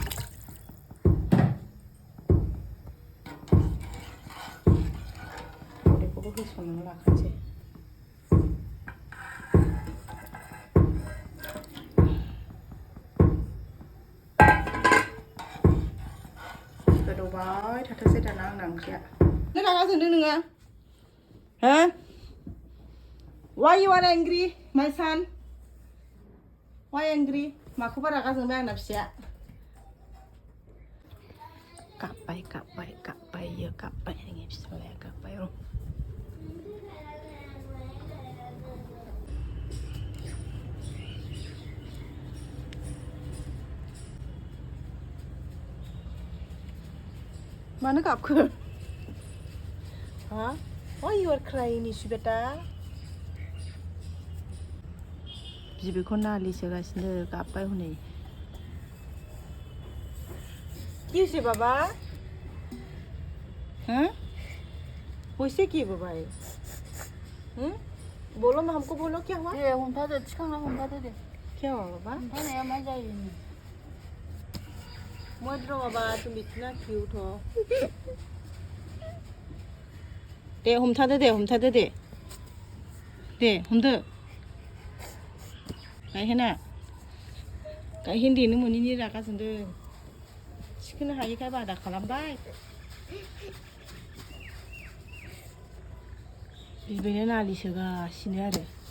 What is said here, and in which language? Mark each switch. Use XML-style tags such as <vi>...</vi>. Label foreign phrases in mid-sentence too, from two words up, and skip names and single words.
<brx>दावदैखौबो होसननानै लाखानोसै गोदौबाय थाथोंसै दाना आंना ओंख्रिया नों रागा जोंदों नोङो हो</brx> <en>Why you are angry my son Why angry</en> <brx>माखौबा रागा जोंबाय आंना फिसाया गाबबाय नोंनि फिसालाया गाबबाय र' मानो गाबखो हा</brx> <en>Why you are crying</en> <brx>Nishu बेटा बिबैखौ नालिसोगासिनो गाबबाय हनै किसे बाबा</brx> <hi>हाँ वैसे की बाबा बोलो ना हमको बोलो क्या हुआ</hi> <brx>दे हमथादो थिखांना हमथादो दे</brx> <hi>क्या हुआ बाबा</hi> <brx>हमथानाया मा जायो</brx> <hi>मत रहो बाबा तुम इतना क्यूट हो</hi> <brx>दे हमथादो दे हमदो गायहेन देनो मोनैनि रागा जोंदों थिखोनो हायैखाय बादा खालामबाय बिबैनो नालिसोगासिनो आरो</brx>